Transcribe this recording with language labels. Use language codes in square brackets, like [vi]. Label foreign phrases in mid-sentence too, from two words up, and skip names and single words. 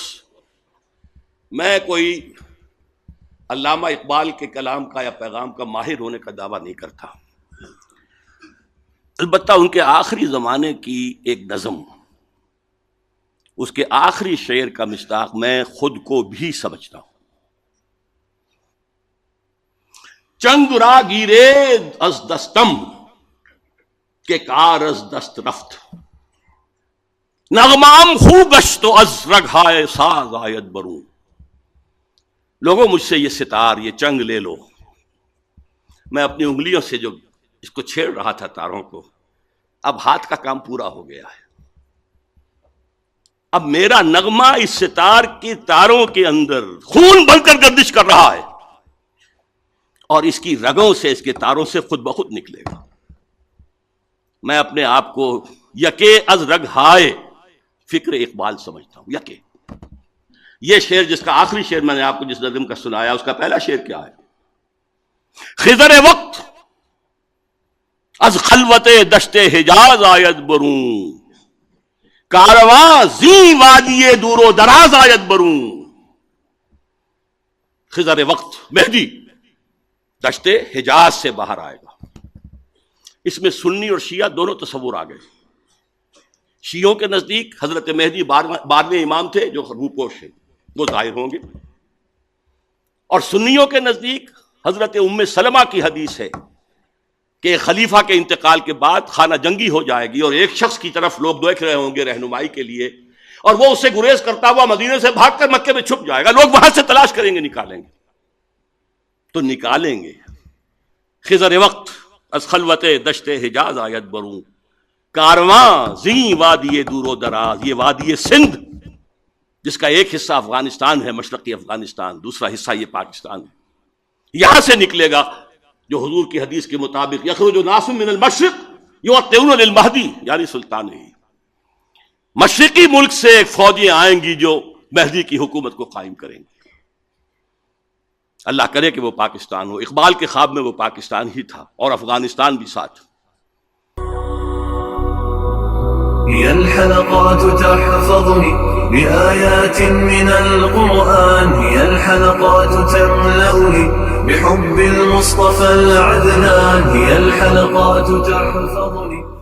[ur] میں کوئی علامہ اقبال کے کلام کا یا پیغام کا ماہر ہونے کا دعویٰ نہیں کرتا، البتہ ان کے آخری زمانے کی ایک نظم، اس کے آخری شعر کا مصداق میں خود کو بھی سمجھتا ہوں. [fa] چنگ را گیرے از دستم کہ کار از دست رفت، نغمام خو گشت و از رگھائے ساز آید برون. [ur] لوگوں مجھ سے یہ ستار، یہ چنگ لے لو. میں اپنی انگلیوں سے جو اس کو چھیڑ رہا تھا تاروں کو، اب ہاتھ کا کام پورا ہو گیا ہے. اب میرا نغمہ اس ستار کے تاروں کے اندر خون بن کر گردش کر رہا ہے، اور اس کی رگوں سے، اس کے تاروں سے خود بخود نکلے گا. میں اپنے آپ کو [fa] یکے از رگ ہائے فکر اقبال [ur] سمجھتا ہوں. یکے. یہ شعر جس کا آخری شعر میں نے آپ کو جس نظم کا سنایا، اس کا پہلا شعر کیا ہے؟ [fa] خضر وقت از خلوت دشت حجاز آید برون، کارواں زی وادی دور و دراز آید برون. [ur] خضر وقت مہدی دشت حجاز سے باہر آئے گا. اس میں سنی اور شیعہ دونوں تصور آ گئے. شیعوں کے نزدیک حضرت مہدی 12ویں امام تھے جو روپوش ہیں، وہ ظاہر ہوں گے، اور سنیوں کے نزدیک حضرت ام سلمہ کی حدیث ہے کہ خلیفہ کے انتقال کے بعد خانہ جنگی ہو جائے گی، اور ایک شخص کی طرف لوگ دیکھ رہے ہوں گے رہنمائی کے لیے، اور وہ اسے گریز کرتا ہوا مدینے سے بھاگ کر مکے میں چھپ جائے گا. لوگ وہاں سے تلاش کریں گے، نکالیں گے تو نکالیں گے. [fa] خضر وقت از خلوت دشت حجاز آید برون، کارواں زی وادی دور و دراز. [ur] یہ وادی سندھ جس کا ایک حصہ افغانستان ہے، مشرقی افغانستان، دوسرا حصہ یہ پاکستان ہے، یہاں سے نکلے گا جو حضور کی حدیث کے مطابق [ar] یخرج ناس من المشرق یؤطئون للمہدی، [ur] یعنی سلطان ہی. مشرقی ملک سے ایک فوجیں آئیں گی جو مہدی کی حکومت کو قائم کریں گی. اللہ کرے کہ وہ پاکستان ہو. اقبال کے خواب میں وہ پاکستان ہی تھا، اور افغانستان بھی ساتھ. [ar] هي الحلقات تحفظني بآيات من القرآن، هي الحلقات تملأني بحب المصطفى العدنان، هي الحلقات تحفظني